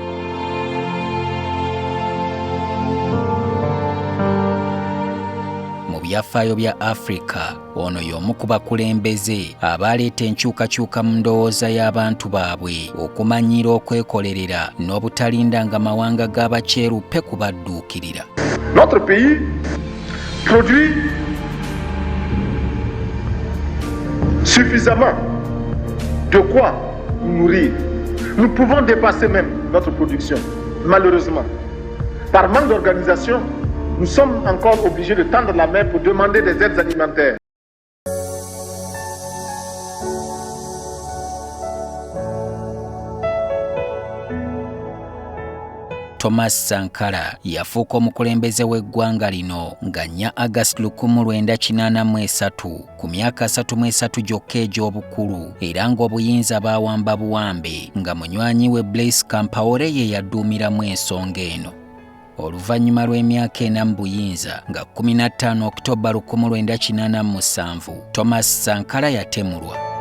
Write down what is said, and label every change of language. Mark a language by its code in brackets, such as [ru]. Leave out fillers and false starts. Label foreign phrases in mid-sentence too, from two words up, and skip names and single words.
[lg] Mu byafaayo bya Afrika, ono y'omu ku bakulembeze abaleeta enkyukakyuka mu ndowooza y'abantu baabwe okumanyiira okwekolerera n'obutalindanga mawanga g'abakyeruppe kubadduukirira. [fr] Notre pays produit suffisamment de quoi nous nourrir. Nous pouvons dépasser même notre production. Malheureusement, par manque d'organisation, nous sommes encore obligés de tendre la main pour demander des aides alimentaires. [lg] Thomas Sankara yafuuka omukulembeze w'eggwanga lino nga 4 August 1983 ku myaka 33 gyokka egy'obukulu era ng'obuyinza baawamba buwambe nga munywanyi we Blaise Compaoré ye yadduumiramu ensonga eno. Oluvannyuma lw'emyaka 4 mu buyinza nga 15 Oktoba 1987 Thomas Sankara yatemulwa.